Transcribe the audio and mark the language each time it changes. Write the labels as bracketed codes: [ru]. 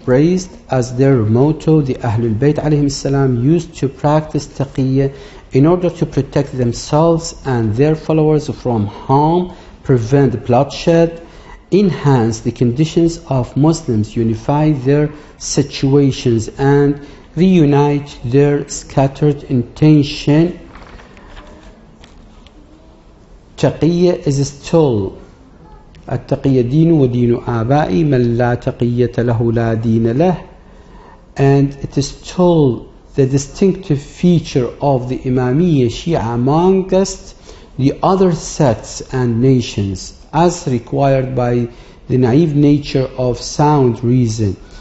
[en] Raised as their motto, the Ahlul Bayt alayhim salam used to practice taqiyyah in order to protect themselves and their followers from harm, prevent bloodshed, enhance the conditions of Muslims, unify their situations and reunite their scattered intention. Taqiyyah is still [ar] التقية دين ودين آبائي من لا تقية له لا دين له, [en] and it is still the distinctive feature of the Imamiyya Shia amongst the other sects and nations, as required by the naive nature of sound reason.